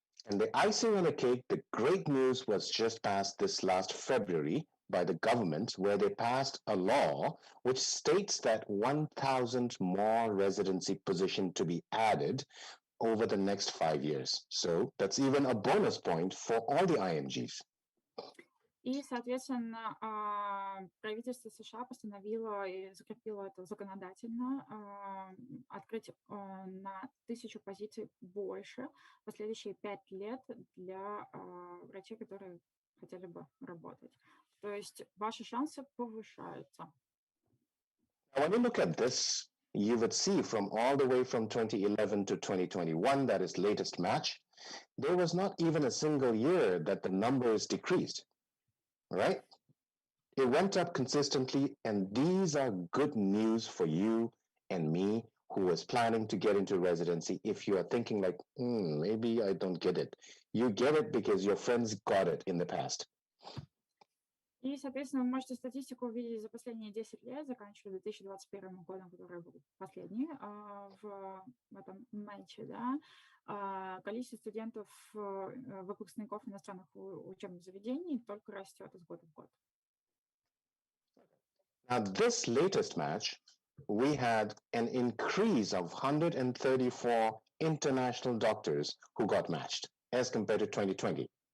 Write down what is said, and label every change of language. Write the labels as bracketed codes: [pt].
[en] And the icing on the cake, the great news was just passed this last February by the government, where they passed a law which states that 1,000 more residency positions to be added over the next 5 years. So that's even a bonus point for all the IMGs. [ru] И, соответственно, правительство США постановило и закрепило это законодательно, открыть на 1000 позиций больше в последующие 5 лет для врачей, которые хотели бы работать. То есть ваши шансы повышаются. [en] Now, when you look at this, you would see from all the way from 2011 to 2021, that is latest match, there was not even a single year that the number is decreased. Right? It went up consistently, and these are good news for you and me who was planning to get into residency. If you are thinking like, maybe I don't get it, you get it because your friends got it in the past. [ru] И, соответственно, вы можете статистику увидеть за последние 10 лет, заканчивая 2021 годом, который был последний в этом матче, да, количество студентов, выпускников иностранных учебных заведений только растет из года в год. [en] Now, this latest match, we had an increase of 134 international doctors who got matched as compared to 2020.